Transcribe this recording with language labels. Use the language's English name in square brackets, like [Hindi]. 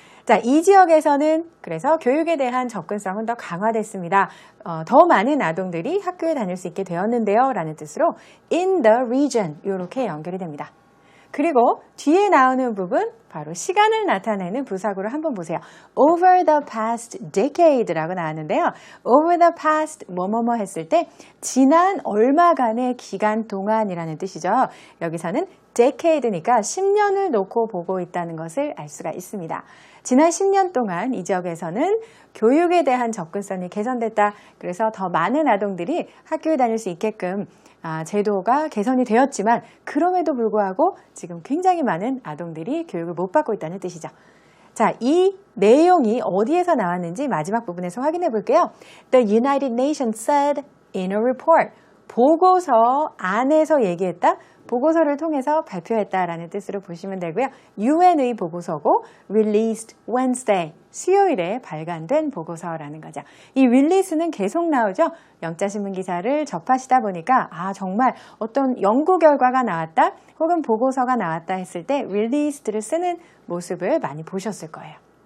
[Korean] 자, 이 지역에서는 그래서 교육에 대한 접근성은 더 강화됐습니다. 더 많은 아동들이 학교에 다닐 수 있게 되었는데요 라는 뜻으로 [English] in the region [Korean] 이렇게 연결이 됩니다. 그리고 뒤에 나오는 부분 바로 시간을 나타내는 부사구를 한번 보세요. [English] over the past decade [Korean] 라고 나왔는데요. [English] over the past [Korean] 뭐뭐뭐 했을 때 지난 얼마간의 기간 동안이라는 뜻이죠. 여기서는 decade니까 10년을 놓고 보고 있다는 것을 알 수가 있습니다. 지난 10년 동안 이 지역에서는 교육에 대한 접근성이 개선됐다. 그래서 더 많은 아동들이 학교에 다닐 수 있게끔 제도가 개선이 되었지만 그럼에도 불구하고 지금 굉장히 많은 아동들이 교육을 못 받고 있다는 뜻이죠. 자, 이 내용이 어디에서 나왔는지 마지막 부분에서 확인해 볼게요. [English] The United Nations said in a report. [Korean] 보고서 안에서 얘기했다. 보고서를 통해서 발표했다라는 뜻으로 보시면 되고요. UN의 보고서고 [English] released Wednesday, [Korean] 수요일에 발간된 보고서라는 거죠. 이 release는 계속 나오죠. 영자신문 기사를 접하시다 보니까 정말 어떤 연구 결과가 나왔다 혹은 보고서가 나왔다 했을 때 released를 쓰는 모습을 많이 보셨을 거예요.